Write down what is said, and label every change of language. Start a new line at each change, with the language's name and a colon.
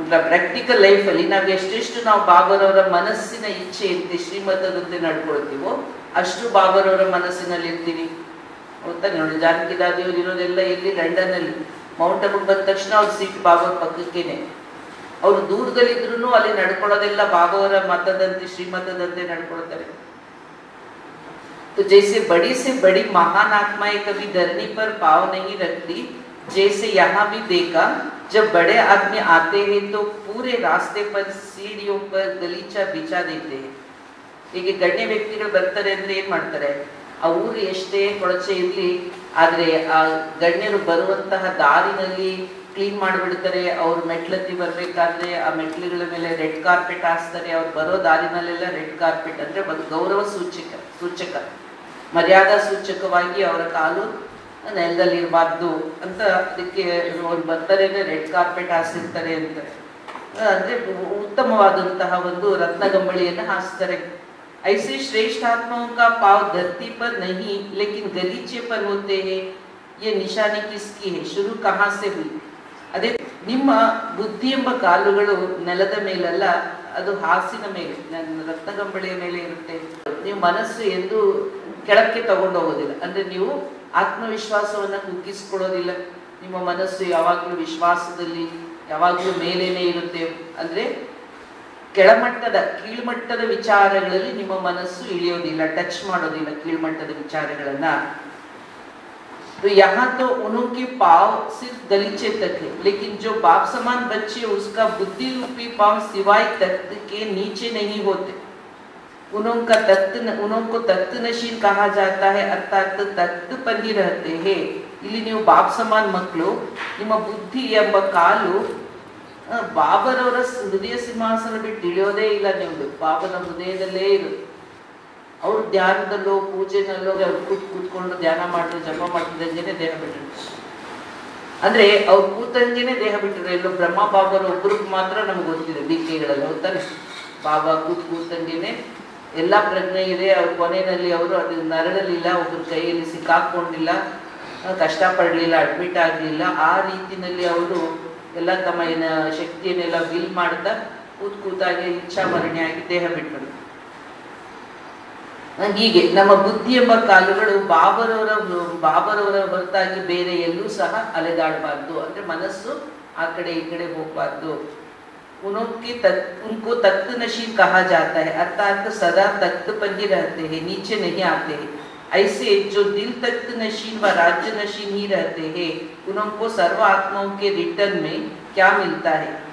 Kannada: Practical ಲೈಫಲ್ಲಿ ನಾವು ಎಷ್ಟೆಷ್ಟು ನಾವು ಬಾಬರವರ ಮನಸ್ಸಿನ ಇಚ್ಛೆಯಂತೆ ಶ್ರೀಮತದಂತೆ ನಡ್ಕೊಳ್ತೀವೋ ಅಷ್ಟು ಬಾಬರವರ ಮನಸ್ಸಿನಲ್ಲಿ ಇರ್ತೀವಿ. ಗೊತ್ತಾ ನೋಡಿ, ಜಾನಕಿ ದಾದಿಯವರು ಇರೋದೆಲ್ಲ ಇಲ್ಲಿ ಲಂಡನ್ ಅಲ್ಲಿ. ಮೌಂಟ್ ಅಬುಗೆ ಬಂದ ತಕ್ಷಣ ಅವ್ರ ಸೀಟ್ ಬಾಬಾ ಪಕ್ಕಕ್ಕೇನೆ. ಅವರು ದೂರದಲ್ಲಿದ್ರು ಅಲ್ಲಿ ನಡ್ಕೊಳ್ಳೋದೆಲ್ಲ ಬಾಬಾವರ ಮತದಂತೆ ಶ್ರೀಮತದಂತೆ ನಡ್ಕೊಳ್ತಾರೆ.
Hindi: तो जैसे बड़ी से बड़ी महान आत्माएं कभी धरनी पर पाँव नहीं रखती, जैसे यहाँ भी देखा जब बड़े आदमी आते हैं तो पूरे रास्ते पर सीढ़ियों पर गलीचा बिछा देते हैं.
Kannada: ಹೀಗೆ ಗಣ್ಯ ವ್ಯಕ್ತಿಗಳು ಬರ್ತಾರೆ ಅಂದ್ರೆ ಏನ್ ಮಾಡ್ತಾರೆ, ಆ ಊರು ಎಷ್ಟೇ ಕೊಳಚೆ ಇರ್ಲಿ ಆದ್ರೆ ಆ ಗಣ್ಯರು ಬರುವಂತಹ ದಾರಿನಲ್ಲಿ ಕ್ಲೀನ್ ಮಾಡಿಬಿಡ್ತಾರೆ. ಅವ್ರು ಮೆಟ್ಲತ್ತಿ ಬರ್ಬೇಕಾದ್ರೆ ಆ ಮೆಟ್ಲುಗಳ ಮೇಲೆ ರೆಡ್ ಕಾರ್ಪೆಟ್ ಹಾಸ್ತಾರೆ. ಅವ್ರು ಬರೋ ದಾರಿನಲ್ಲೆಲ್ಲ ರೆಡ್ ಕಾರ್ಪೆಟ್ ಅಂದ್ರೆ ಒಂದು ಗೌರವ ಸೂಚಕ ಮರ್ಯಾದಾ ಸೂಚಕವಾಗಿ ಅವರ ಕಾಲು ನೆಲದಲ್ಲಿ ಇರಬಾರ್ದು ಅಂತ ಅದಕ್ಕೆ ಅವ್ರು ಬರ್ತಾರೆ ಅಂದ್ರೆ ರೆಡ್ ಕಾರ್ಪೆಟ್ ಹಾಸಿರ್ತಾರೆ ಅಂತ. ಅಂದ್ರೆ ಉತ್ತಮವಾದಂತಹ ಒಂದು ರತ್ನಗಂಬಳಿಯನ್ನು ಹಾಸ್ತಾರೆ.
Hindi: ऐसे श्रेष्ठ आत्माओं का पाव धरती पर नहीं लेकिन गलीचे पर होते हैं. ये निशानी किसकी है, शुरू कहाँ से हुई?
Kannada: ಅದೇ ನಿಮ್ಮ ಬುದ್ಧಿ ಎಂಬ ಕಾಲುಗಳು ನೆಲದ ಮೇಲಲ್ಲ, ಅದು ಹಾಸಿನ ಮೇಲೆ, ರತ್ನಗಂಬಳಿಯ ಮೇಲೆ ಇರುತ್ತೆ. ನೀವು ಮನಸ್ಸು ಎಂದು ಕೆಳಕ್ಕೆ ತಗೊಂಡು ಹೋಗೋದಿಲ್ಲ, ಅಂದ್ರೆ ನೀವು ಆತ್ಮವಿಶ್ವಾಸವನ್ನ ಕುಗ್ಗಿಸ್ಕೊಳ್ಳೋದಿಲ್ಲ. ನಿಮ್ಮ ಮನಸ್ಸು ಯಾವಾಗಲೂ ವಿಶ್ವಾಸದಲ್ಲಿ ಯಾವಾಗಲೂ ಮೇಲೇನೆ ಇರುತ್ತೆ. ಅಂದ್ರೆ ಕೆಳಮಟ್ಟದ ಕೀಳ್ಮಟ್ಟದ ವಿಚಾರಗಳಲ್ಲಿ ನಿಮ್ಮ ಮನಸ್ಸು ಇಳಿಯೋದಿಲ್ಲ, ಟಚ್ ಮಾಡೋದಿಲ್ಲ ಕೀಳ್ಮಟ್ಟದ ವಿಚಾರಗಳನ್ನ.
Hindi: तो यहाँ तो उनके पाँव सिर्फ गलीचे तक है, लेकिन जो बाप समान बच्चे उसका बुद्धि रूपी पाँव सिवाय तख्त के नीचे नहीं होते. उनको तख्त नशीन कहा जाता है, अर्थात तख्त पर ही रहते हैं.
Kannada: ಇಲ್ಲಿ ನೀವು ಬಾಪ್ ಸಮಾನ್ ಮಕ್ಕಳು, ನಿಮ್ಮ ಬುದ್ಧಿ ಎಂಬ ಕಾಲು ಬಾಬರವರ ಹೃದಯ ಸಿಂಹಾಸನ ಬಿಟ್ಟು ಇಳಿಯೋದೇ ಇಲ್ಲ. ನೀವು ಬಾಬನ ಹೃದಯದಲ್ಲೇ ಇರುತ್ತೆ. ಅವ್ರು ಧ್ಯಾನದಲ್ಲೋ ಪೂಜೆನಲ್ಲೋ ಅವ್ರು ಕೂತ್ಕೊಂಡು ಧ್ಯಾನ ಮಾಡಿದ್ರು, ಜಪ ಮಾಡ್ತಿದ್ದಂಗೆನೆ ದೇಹ ಬಿಟ್ಟಿರು. ಅಂದ್ರೆ ಅವ್ರು ಕೂತಂಗೆನೆ ದೇಹ ಬಿಟ್ಟಿರು. ಎಲ್ಲೋ ಬ್ರಹ್ಮ ಬಾಬರು ಒಬ್ರಿಗೆ ಮಾತ್ರ ನಮ್ಗೆ ಗೊತ್ತಿದೆ ದೀಕ್ಷೆಗಳಲ್ಲಿ, ಹೋಗ್ತಾರೆ ಬಾಬಾ ಕೂತಂಗೆನೆ ಎಲ್ಲಾ ಪ್ರಜ್ಞೆ ಇದೆ. ಅವ್ರ ಕೊನೆಯಲ್ಲಿ ಅವರು ಅದು ನರಳಲಿಲ್ಲ, ಒಬ್ಬರ ಕೈಯಲ್ಲಿ ಸಿಕ್ಕಾಕೊಂಡಿಲ್ಲ, ಕಷ್ಟಪಡಲಿಲ್ಲ, ಅಡ್ಮಿಟ್ ಆಗಲಿಲ್ಲ. ಆ ರೀತಿನಲ್ಲಿ ಅವರು ಎಲ್ಲ ತಮ್ಮ ಶಕ್ತಿಯನ್ನೆಲ್ಲ ಬಿಲ್ ಮಾಡ್ತಾ ಕೂತಾಗಿ ಇಚ್ಛಾಮರಣಿಯಾಗಿ ದೇಹ ಬಿಟ್ಟರು. ಹೀಗೆ ನಮ್ಮ ಬುದ್ಧಿ ಎಂಬ ಕಾಲುಗಳು ಬಾಬರವರ ಹೊರತಾಗಿ ಬೇರೆ ಎಲ್ಲೂ ಸಹ ಅಲೆದಾಡಬಾರ್ದು. ಅಂದ್ರೆ ಮನಸ್ಸು ಆ ಕಡೆ ಈ ಕಡೆ ಹೋಗಬಾರ್ದು.
Hindi: उनको तख्त नशीन कहा जाता है, अर्थात सदा तख्त पर ही रहते हैं, नीचे नहीं आते हैं. ऐसे जो दिल तख्त नशीन व राज्य नशीन ही रहते हैं, उनको सर्व आत्माओं के रिटर्न में क्या मिलता है?